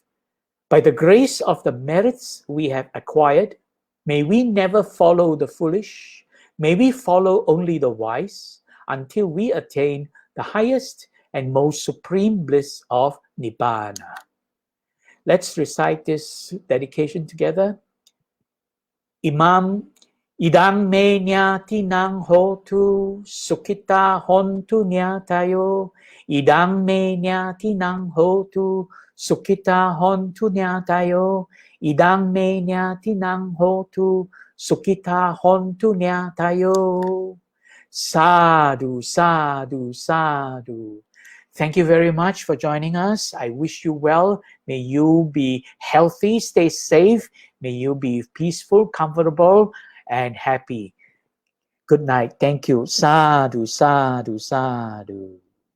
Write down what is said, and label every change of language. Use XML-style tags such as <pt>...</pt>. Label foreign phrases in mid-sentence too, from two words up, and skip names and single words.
<en>By the grace of the merits we have acquired, may we never follow the foolish. May we follow only the wise until we attain the highest and most supreme bliss of Nibbana. Let's recite this dedication together.</en> <pi>Idang me nyati nang hotu sukhita hontu nyatayo. Idang me nyati nang hotu sukhita hontu nyatayo. Idang me nyati nang hotu sukhita hontu nyatayo. Sadhu, sadhu, sadhu.</pi> <en>Thank you very much for joining us. I wish you well. May you be healthy, stay safe. May you be peaceful, comfortable, and happy. Good night. Thank you.</en> <pi>Sadhu, sadhu, sadhu.</pi>